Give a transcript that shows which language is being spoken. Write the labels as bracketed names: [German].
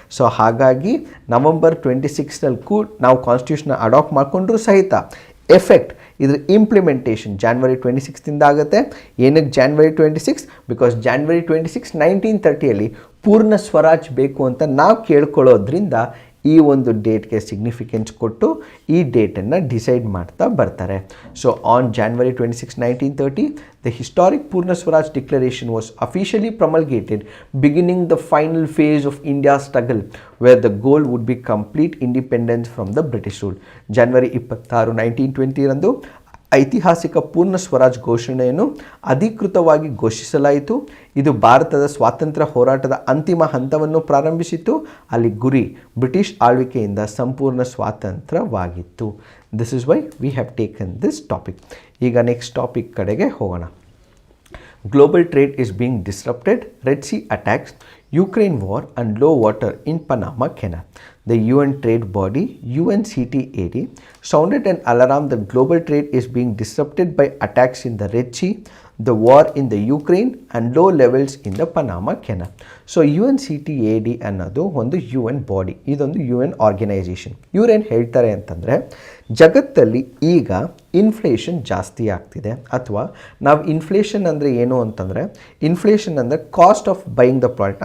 [Kannada] So ಹಾಗಾಗಿ November 26 ನಾವು constitution adapt ಮಾಡಿಕೊಂಡ್ರೂ ಸಹಿತ ಎಫೆಕ್ಟ್ ಇದ್ರ ಇಂಪ್ಲಿಮೆಂಟೇಷನ್ January 26 ಆಗುತ್ತೆ. ಏನಕ್ಕೆ January 26? ಬಿಕಾಸ್ January 26, 1930 ಪೂರ್ಣ ಸ್ವರಾಜ್ ಬೇಕು ಅಂತ ನಾವು ಕೇಳ್ಕೊಳ್ಳೋದ್ರಿಂದ ಈ ಒಂದು ಡೇಟ್ಗೆ ಸಿಗ್ನಿಫಿಕೆನ್ಸ್ ಕೊಟ್ಟು ಈ ಡೇಟನ್ನು ಡಿಸೈಡ್ ಮಾಡ್ತಾ ಬರ್ತಾರೆ. [English] So on January 26, 1930 the historic Purna Swaraj Declaration was officially promulgated, beginning the final phase of India's struggle where the goal would be complete independence from the British rule. [Kannada] January 26, 1920 ರಂದು ಐತಿಹಾಸಿಕ ಪೂರ್ಣ ಸ್ವರಾಜ್ ಘೋಷಣೆಯನ್ನು ಅಧಿಕೃತವಾಗಿ ಘೋಷಿಸಲಾಯಿತು. ಇದು ಭಾರತದ ಸ್ವಾತಂತ್ರ್ಯ ಹೋರಾಟದ ಅಂತಿಮ ಹಂತವನ್ನು ಪ್ರಾರಂಭಿಸಿತು. ಅಲ್ಲಿ ಗುರಿ ಬ್ರಿಟಿಷ್ ಆಳ್ವಿಕೆಯಿಂದ ಸಂಪೂರ್ಣ ಸ್ವಾತಂತ್ರ್ಯವಾಗಿತ್ತು. [English] This is why we have taken this topic. [Kannada] ಈಗ ನೆಕ್ಸ್ಟ್ ಟಾಪಿಕ್ ಕಡೆಗೆ ಹೋಗೋಣ. [English] Global trade is being disrupted, Red Sea attacks, Ukraine war and low water in Panama Canal. The UN trade body UNCTAD sounded an alarm that global trade is being disrupted by attacks in the Red Sea, the war in the Ukraine and low levels in the Panama Canal. [Kannada] So UNCTAD ಅನ್ನೋದು ಒಂದು UN body, ಇದೊಂದು UN organisation. ಇವರೇನು ಹೇಳ್ತಾರೆ ಅಂತಂದರೆ ಜಗತ್ತಲ್ಲಿ ಈಗ inflation ಜಾಸ್ತಿ ಆಗ್ತಿದೆ. ಅಥವಾ ನಾವು ಇನ್ಫ್ಲೇಷನ್ ಅಂದರೆ ಏನು ಅಂತಂದರೆ, ಇನ್ಫ್ಲೇಷನ್ ಅಂದರೆ [English] Cost of buying the product.